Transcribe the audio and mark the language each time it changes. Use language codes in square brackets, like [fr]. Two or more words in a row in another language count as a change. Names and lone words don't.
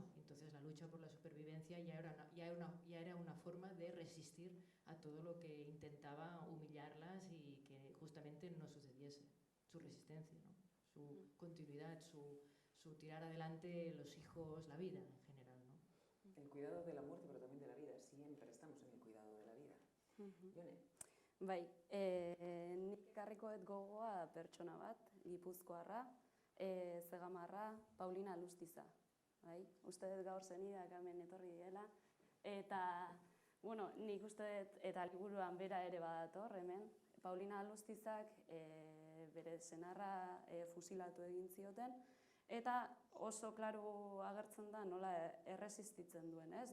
[es] Entonces la lucha por la supervivencia ya era una forma de resistir a todo lo que intentaba humillarlas y que justamente no sucediese. Su resistencia, ¿no? Su continuidad, su tirar adelante los hijos, la vida en general, ¿no? El cuidado de la muerte, pero también de la vida. Siempre estamos en el cuidado de la vida. Jone? [eu] Bai, nik ekarriko dut gogoa pertsona bat, gipuzkoarra, zegamarra, Paulina Alustiza. Bai? Uste dut gaur zenidak hemen etorri direla. Eta, bueno, nik uste dut, eta liburuan bera ere badator hemen, Paulina Alustizak bere senarra fusilatu egin zioten, eta oso klaru agertzen da nola erresistitzen duen, ez?